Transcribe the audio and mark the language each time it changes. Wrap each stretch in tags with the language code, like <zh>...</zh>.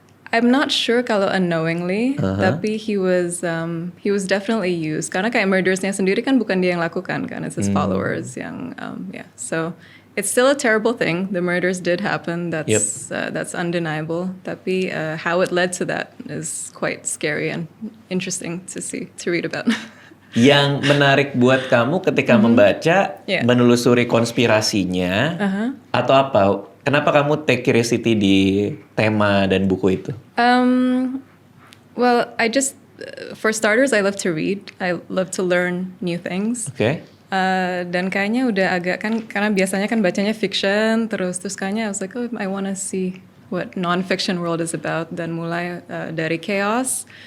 <en>I'm not sure kalau unknowingly, tapi he was definitely used.</en> <id>Karena kayak murdersnya sendiri kan bukan dia yang lakukan kan,</id> <en>it's his followers</en> <id>yang</id> <en>So it's still a terrible thing. The murders did happen. That's undeniable.</en> <id>Tapi</id> <en>how it led to that is quite scary and interesting to read about.</en> <id>Yang menarik buat kamu ketika membaca, menelusuri konspirasinya, atau apa? Kenapa kamu take curiosity di tema dan buku itu?</id> <en>Well, I just, for starters, I love to read. I love to learn new things.</en> <id>Dan kayaknya udah agak kan, karena biasanya kan bacanya fiction, terus kayaknya</id> <en>I was like, oh, I want to see what non-fiction world is about.</en> <id>Dan mulai dari Chaos.</id>